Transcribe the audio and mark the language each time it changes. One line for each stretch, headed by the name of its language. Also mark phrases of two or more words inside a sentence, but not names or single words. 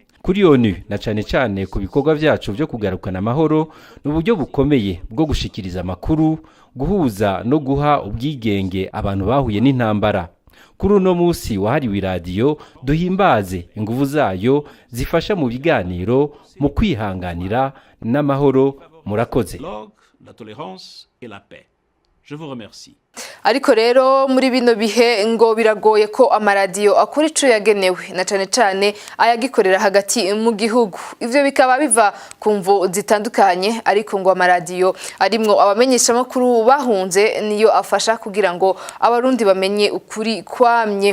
Rundi: kuri ONU na cane cane ku bikorwa vyacu vyo kugarukana amahoro n'uburyo bukomeye bwo gushikiriza amakuru, guhuza no guha ubwigenge abantu bahuye n'intambara. Kuri uno musi wahariwe iradiyo duhimbaze inguvu zayo zifasha mu biganiro mu kwihanganira n'amahoro. Murakoze.
French: La tolérance et la paix. Je vous remercie.
Rundi: Ariko rero muri bino bihe ngo biragoye ko amaradiyo akora ico yagenewe na cane cane ayagikorera hagati mu gihugu. Ivyo bikaba biva ku mvo zitandukanye, ariko ngo amaradiyo arimwo abamenyesha makuru bahunze niyo afasha kugira ngo abarundi bamenye ukuri kwamye.